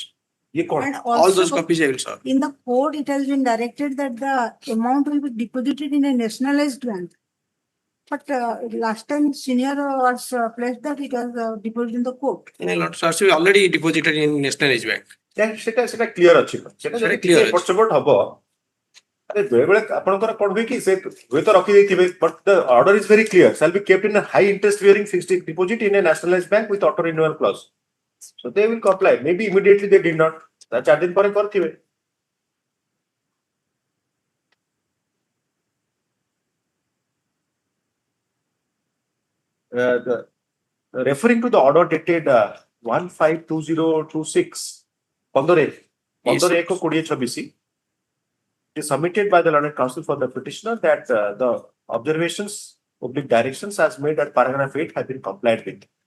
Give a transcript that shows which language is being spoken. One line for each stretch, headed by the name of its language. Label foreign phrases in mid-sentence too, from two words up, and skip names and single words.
English: And All those also, copies I will serve. in the court, it has been directed that the amount will be deposited in a nationalized bank. But last time senior was placed that it was deposited in the court. In a lot, sir, already deposited in Nationalized Bank.
Bangla: সেটা ক্লিয়ার ଅଛି সেটা যদি
English: clear
Odia: ଏପଟ ସେପଟ ହବ ଆରେ ବେଳେବେଳେ ଆପଣଙ୍କର କଣ ହୁଏ କି ସେ ହୁଏତ ରଖିଦେଇଥିବେ
English: but the order is very clear shall be kept in a high interest bearing fixed deposit in a nationalized bank with auto renewal clause. So they will comply. Maybe immediately they did not.
Odia: 4 दिन ପରେ କରିଥିବେ.
English: Referring to the order dated 15/2026, 15/1/2026, it is submitted by the learned counsel for the petitioner that the observations, public directions as made at paragraph 8 have been complied with.